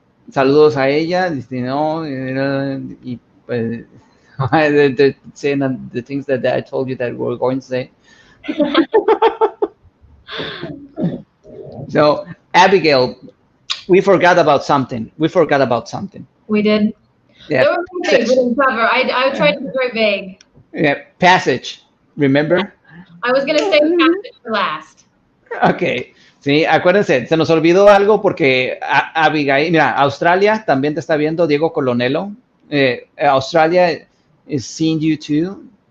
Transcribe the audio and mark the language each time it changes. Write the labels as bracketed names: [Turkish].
[Spanish] Saludos a ella. Dice, no, y pues, [English] They're saying the things that I told you that we're going to say. So, Abigail, we forgot about something. We did. Yeah, There were some things we didn't cover. I tried to be very vague. yeah, passage. Remember? I was going to say passage for last. [Spanish] Ok, sí, acuérdense, se nos olvidó algo porque Abigail, mira, Australia también te está viendo, Diego Colonelo. [English] Australia is seeing you too.